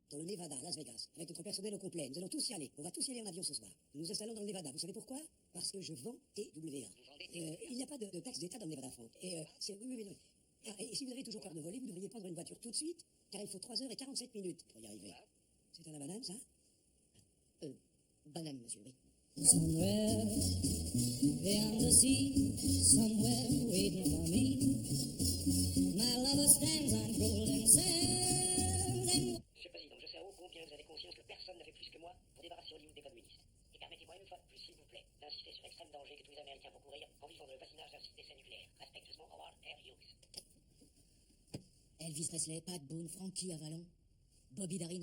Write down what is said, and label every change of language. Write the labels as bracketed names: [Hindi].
[French] dans le Nevada, Las Vegas, avec notre personnel au complet. Nous allons tous y aller. On va tous y aller en avion ce soir. Nous nous installons dans le Nevada. Vous savez pourquoi? Parce que je vends TWA. vous vendez Il n'y a pas de taxe d'État dans le Nevada, Franck. C'est... Oui. Ah, et si vous avez toujours peur de voler, vous devriez prendre une voiture tout de suite, car il faut 3h47 pour y arriver. C'est à la banane, ça? Banane, monsieur, oui. [English] Somewhere beyond the sea, somewhere waiting for me. My lover stands on golden sands and... [French] Monsieur le Président, je sais à haut combien vous avez conscience que personne n'a fait plus que moi pour débarrasser Hollywood des communistes. Et permettez-moi une fois de plus, s'il vous plaît, d'insister sur l'extrême danger que tous les Américains vont courir en vivant dans le voisinage d'un site d'essai nucléaire. Respectueusement, Howard R. Hughes. Elvis Presley, Pat Boone, Frankie Avalon, Bobby Darin.